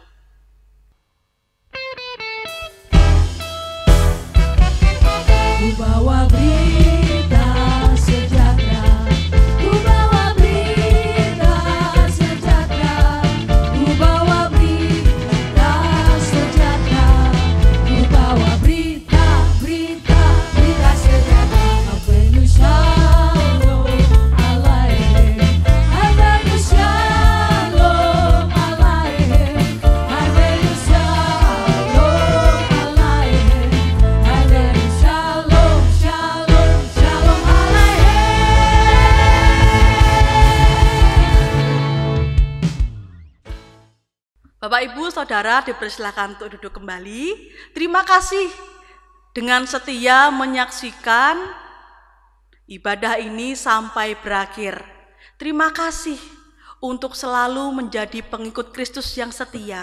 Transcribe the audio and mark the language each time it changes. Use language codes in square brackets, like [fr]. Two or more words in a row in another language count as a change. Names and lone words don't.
[id] Ku bawa berita sejahtera, ku bawa berita sejahtera, ku bawa berita sejahtera, ku bawa berita sejahtera. [he] הבאנו שלום עליכם, הבאנו שלום עליכם, הבאנו שלום עליכם, הבאנו שלום, שלום, שלום עליכם. [id] Bapak, Ibu, Saudara dipersilakan untuk duduk kembali. Terima kasih dengan setia menyaksikan ibadah ini sampai berakhir. Terima kasih untuk selalu menjadi pengikut Kristus yang setia.